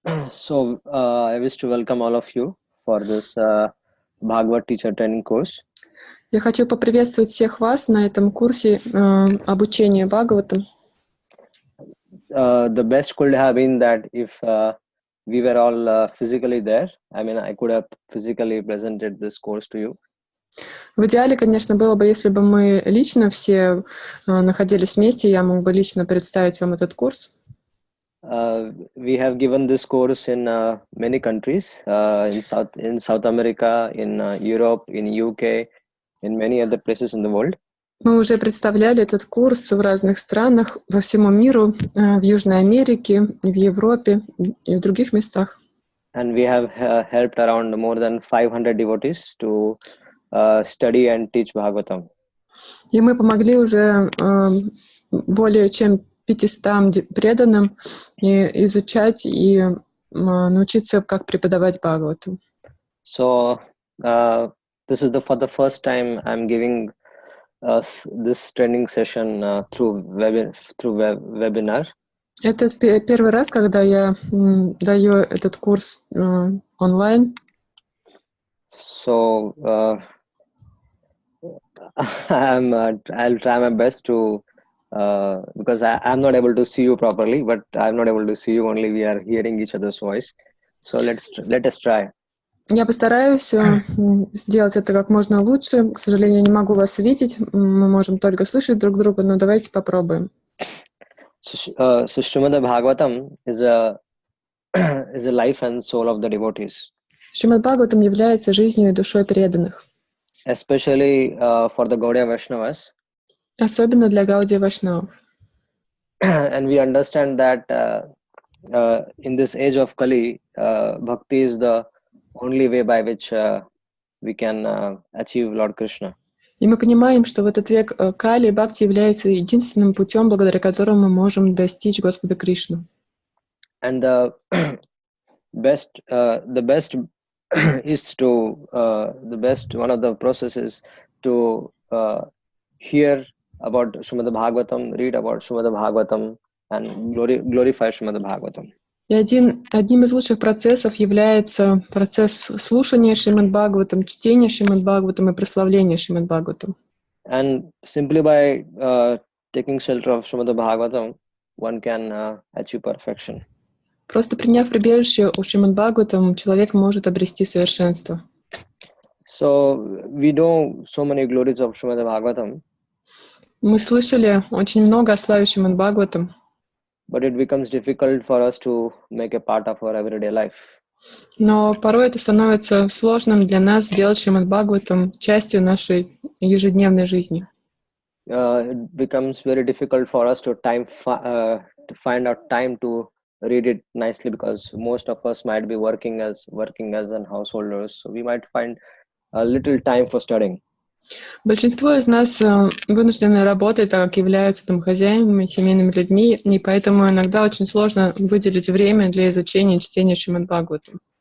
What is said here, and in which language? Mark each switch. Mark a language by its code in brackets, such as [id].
[en] So I wish to welcome all of you for this Bhagavad teacher training course. [ru] Я хочу поприветствовать всех вас на этом курсе обучения Бхагаватам. [en] The best could have been that if we were all physically there. I mean, I could have physically presented this course to you. [ru] В идеале, конечно, было бы, если бы мы лично все находились вместе, я мог бы лично представить вам этот курс. [en] We have given this course in many countries, in South America, in Europe, in UK, in many other places in the world. [ru] Мы уже представляли этот курс в разных странах, во всему миру, в Южной Америке, в Европе и в других местах. [en] And we have helped around more than 500 devotees to study and teach Bhagavatam. [ru] И мы помогли уже более чем 500 преданным изучать и научиться, как преподавать Бхагавату. [en] So this is for the first time I'm giving this training session through webinar. [ru] Это первый раз, когда я даю этот курс онлайн. [en] So I'll try my best to because I'm not able to see you properly, but I'm not able to see you, only we are hearing each other's voice. So let us try. [ru] Я постараюсь сделать это как можно лучше. К сожалению, я не могу вас видеть. Мы можем только слышать друг друга, но давайте попробуем. [en] So Srimad Bhagavatam is a life and soul of the devotees. [ru] Шримад Бхагаватам является жизнью и душой преданных. [en] Especially for the Gaudiya Vaishnavas. [ru] Особенно для Гаудия Вайшнавов. [en] And we understand that in this age of Kali, bhakti is the only way by which we can achieve Lord Krishna. [ru] И мы понимаем, что в этот век Кали Бхакти является единственным путем, благодаря которому мы можем достичь Господа Кришну. [en] And the best is to one of the processes to hear about Srimad Bhagavatam, read about Srimad Bhagavatam, and glorify Srimad Bhagavatam. [ru] И одним из лучших процессов является процесс слушания Шримад Бхагаватам, чтения Шримад Бхагаватам и прославления Шримад Бхагаватам. [en] And simply by taking shelter of Srimad Bhagavatam, one can achieve perfection. [ru] Просто приняв прибежище у Шримад Бхагаватам, человек может обрести совершенство. [en] So we know so many glories of Srimad Bhagavatam. [ru] Мы слышали очень много о славе Шримад Бхагаватам. [en] But it becomes difficult for us to make a part of our everyday life. [ru] Но порой это становится сложным для нас сделать Шримад Бхагаватам частью нашей ежедневной жизни. [en] It becomes very difficult for us to find out time to read it nicely, because most of us might be working as an householders, so we might find a little time for studying. [ru] Большинство из нас вынуждены работать, так как являются домохозяйными, семейными людьми, и поэтому иногда очень сложно выделить время для изучения и чтения Шримад Бхагаватам.